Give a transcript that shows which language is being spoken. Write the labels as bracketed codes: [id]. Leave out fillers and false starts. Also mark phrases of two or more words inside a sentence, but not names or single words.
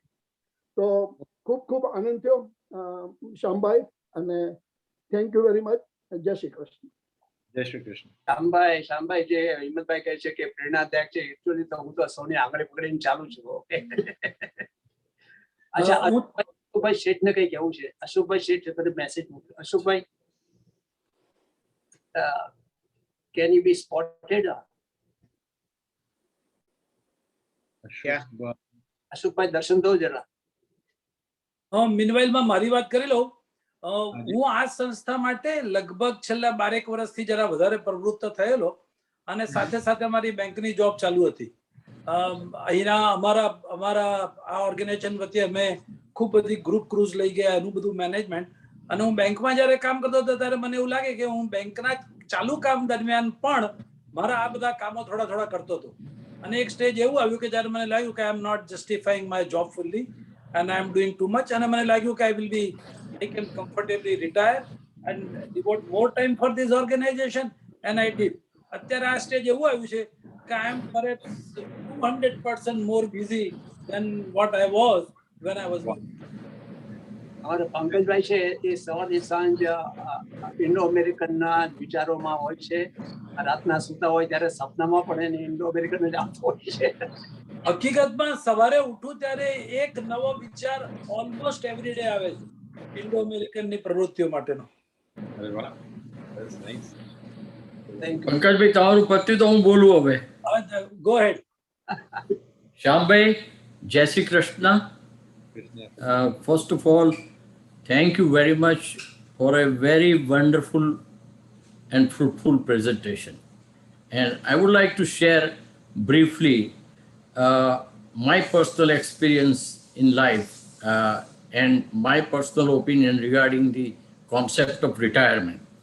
[gu] તો ખૂબ આનંદ થયો શ્યામભાઈ, અને [en] thank you very much. [gu] જય શ્રી કૃષ્ણ. જય શ્રી કૃષ્ણ. શ્યામભાઈ જે હિંમતભાઈ કહે છે કે પ્રેરણાદાયક છે, એકચ્યુઅલી તો હું તો સૌની આંગળી પકડીને ચાલુ છું. ઓકે. અચ્છા, અશોકભાઈ શેઠને કઈ કહેવું છે? અશોકભાઈ શેઠ બધું મેસેજ મોકલ્યો. અશોકભાઈ, [en] can you be spotted? [gu] અશોકભાઈ દર્શન દો જરા. મીનવાઇલ માં મારી વાત કરી લઉં. હું આ સંસ્થા માટે લગભગ છેલ્લા 12 વર્ષથી જરા વધારે પ્રવૃત્ત થયેલો, અને સાથે સાથે મારી બેંકની જોબ ચાલુ હતી. અહીંના અમારા આ ઓર્ગેનાઇઝેશન વતી અમે ખૂબ બધી ગ્રુપ ક્રૂઝ લઈ ગયા, એનું બધું મેનેજમેન્ટ. અને હું બેંકમાં જ્યારે કામ કરતો હતો ત્યારે મને એવું લાગે કે હું બેંકના ચાલુ કામ દરમિયાન પણ મારા આ બધા કામો થોડા કરતો હતો. અને એક સ્ટેજ એવું આવ્યું કે જ્યારે મને લાગ્યું કે [en] I am not justifying my job fully and I am doing too much. And [gu] મને લાગ્યું કે [en] I will be, I can comfortably retire and devote more time for this organization, and I did. [gu] અત્યારે આ સ્ટેજ એવું આવ્યું છે કે [en] I am perhaps 200% more busy than what I was when I was working. [gu] અમારા પંકજભાઈ છે એ સવારની સાંજ ઇન્ડો અમેરિકનના વિચારોમાં હોય છે. રાતના સૂતા હોય ત્યારે સપનામાં પણ એને ઇન્ડો અમેરિકન જ આવતો હોય છે. હકીકતમાં સવારે ઉઠું ત્યારે એક નવો વિચાર [en] almost every day [gu] આવે છે ઇન્ડો અમેરિકનની પ્રવૃત્તિઓ માટેનો. પંકજભાઈ, તમારું પત્યું તો હું બોલું હવે. [en] go ahead. [gu] શ્યામભાઈ, જય શ્રી કૃષ્ણ. [en] First of all, thank you very much for a very wonderful and fruitful presentation. And I would like to share briefly my personal experience in life and my personal opinion regarding the concept of retirement.